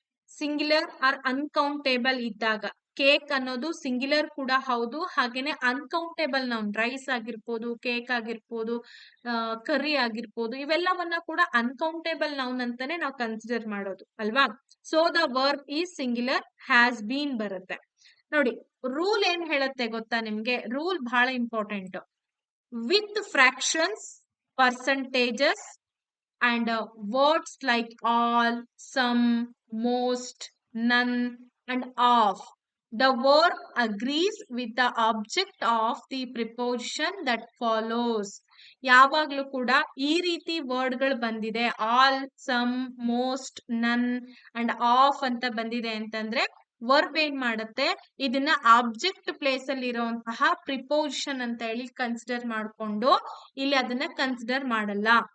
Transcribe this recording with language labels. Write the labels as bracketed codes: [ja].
[kn] Singular R uncountable ಇದ್ದಾಗ cake ಅನ್ನೋದು singular ಕೂಡ ಹೌದು, ಹಾಗೇನೆ ಅನ್ಕೌಂಟೇಬಲ್ ನೌನ್. ರೈಸ್ ಆಗಿರ್ಬೋದು, ಕೇಕ್ ಆಗಿರ್ಬೋದು, ಕರ್ರಿ ಆಗಿರ್ಬೋದು, ಇವೆಲ್ಲವನ್ನ ಕೂಡ ಅನ್ಕೌಂಟೇಬಲ್ ನೌನ್ ಅಂತಾನೆ ನಾವು ಕನ್ಸಿಡರ್ ಮಾಡೋದು ಅಲ್ವಾ? [en] so the verb is singular, has been [kn] ಬರುತ್ತೆ. ನೋಡಿ, ರೂಲ್ ಏನ್ ಹೇಳುತ್ತೆ ಗೊತ್ತಾ ನಿಮ್ಗೆ? ರೂಲ್ ಬಹಳ important. [en] With fractions, percentages and words like all, some, most, none and of, the verb agrees with the object of the preposition that follows. [kn] ಯಾವಾಗ್ಲೂ ಕೂಡ ಈ ರೀತಿ ವರ್ಡ್ಗಳು ಬಂದಿದೆ, ಆಲ್, ಸಮ್, ಮೋಸ್ಟ್, ನನ್ ಅಂಡ್ ಆಫ್ ಅಂತ ಬಂದಿದೆ ಅಂತಂದ್ರೆ ವರ್ಬ್ ಏನ್ ಮಾಡುತ್ತೆ, ಇದನ್ನ ಆಬ್ಜೆಕ್ಟ್ ಪ್ಲೇಸ್ ಅಲ್ಲಿ ಇರುವಂತಹ ಪ್ರಿಪೋಸಿಷನ್ ಅಂತ ಹೇಳಿ ಕನ್ಸಿಡರ್ ಮಾಡ್ಕೊಂಡು ಇಲ್ಲಿ ಅದನ್ನ ಕನ್ಸಿಡರ್ ಮಾಡಲ್ಲ.